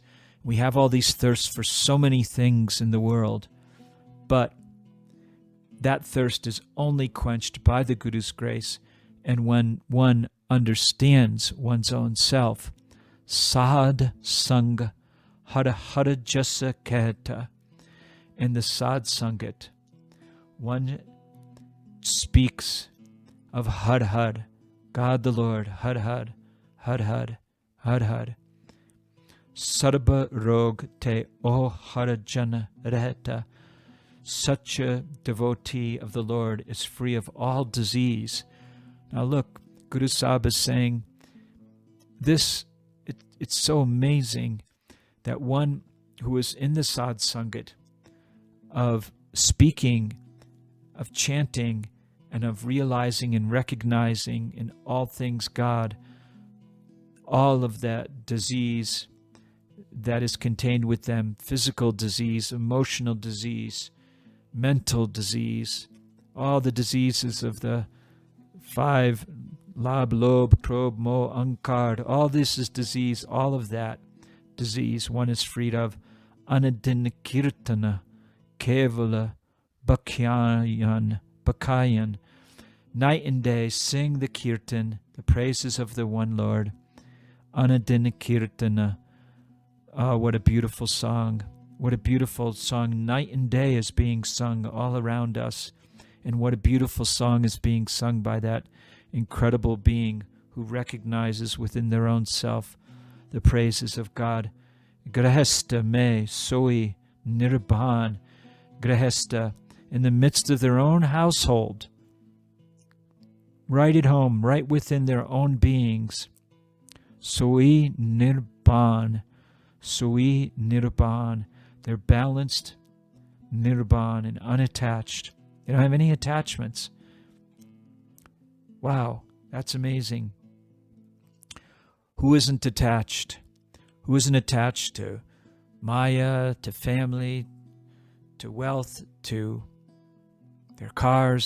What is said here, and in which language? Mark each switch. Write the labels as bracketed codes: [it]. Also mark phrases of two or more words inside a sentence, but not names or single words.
[en] We have all these thirsts for so many things in the world, but that thirst is only quenched by the Guru's grace, and when one understands one's own self. [pa] ਸਾਧਸੰਗਿ ਹਰਿ ਹਰਿ ਜਸੁ ਕਹਤਾ. [en] In the Sad Sangat, one speaks of Har Har, God the Lord, Har Har, Har Har, Har Har. [pa] ਸਰਬ ਰੋਗ ਤੇ ਓਹੁ ਹਰਿ ਜਨੁ ਰਹਤਾ. [en] Such a devotee of the Lord is free of all disease. Now look, Guru Sahib is saying this, it's so amazing that one who is in the Sad Sangat of speaking, of chanting, and of realizing and recognizing in all things God, all of that disease that is contained with them, physical disease, emotional disease, mental disease, all the diseases of the five, [pa] ਲਬ, ਲੋਭ, ਪ੍ਰਬ, ਮੋਹ, ਅਹੰਕਾਰ, [en] all this is disease, all of that disease one is freed of. [pa] ਅਨਦਿਨੁ ਕੀਰਤਨੁ, ਕੇਵਲ, ਬਖੵਾਨੁ. [en] Night and day sing the kirtan, the praises of the one Lord. [pa] ਅਨਦਿਨੁ ਕੀਰਤਨੁ. [en] Oh, what a beautiful song. What a beautiful song. Night and day is being sung all around us. And what a beautiful song is being sung by that incredible being who recognizes within their own self the praises of God. [pa] ਗ੍ਰਿਹਸਤ ਮਹਿ ਸੋਈ ਨਿਰਬਾਨੁ. Grahesta, [en] in the midst of their own household, right at home, right within their own beings. [pa] ਸੋਈ ਨਿਰਬਾਨੁ। ਸੋਈ ਨਿਰਬਾਨੁ. [en] They're balanced, nirban, and unattached. They don't have any attachments. Wow, that's amazing. Who isn't attached? Who isn't attached to Maya, to family, to wealth, to their cars?